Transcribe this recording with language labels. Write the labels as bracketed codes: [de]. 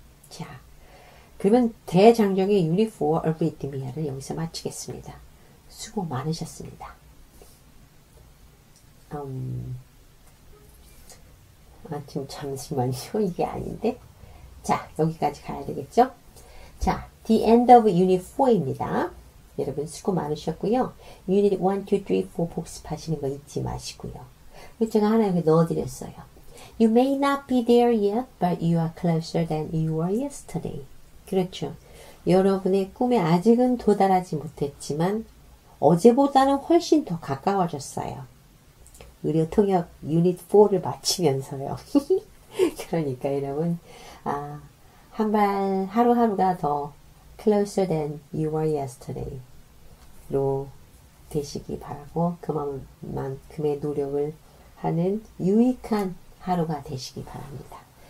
[ko] 자, 그러면 대장정의 유닛 4 arrhythmia를 여기서 마치겠습니다. 수고 많으셨습니다. 지금 잠시만요. 이게 아닌데. 자, 여기까지 가야 되겠죠? 자, [en] the end of unit 4 [ko] 입니다. 여러분 수고 많으셨고요. unit 1, 2, 3, 4 복습하시는 거 잊지 마시고요. 제가 하나 여기 넣어드렸어요. [en] You may not be there yet, but you are closer than you were yesterday. [ko] 그렇죠. 여러분의 꿈에 아직은 도달하지 못했지만 어제보다는 훨씬 더 가까워졌어요. 의료통역 유닛 4를 마치면서요. 그러니까 여러분 한 발 하루하루가 더 [en] closer than you were yesterday [ko] 로 되시기 바라고 그만큼의 노력을 하는 유익한 하루가 되시기 바랍니다.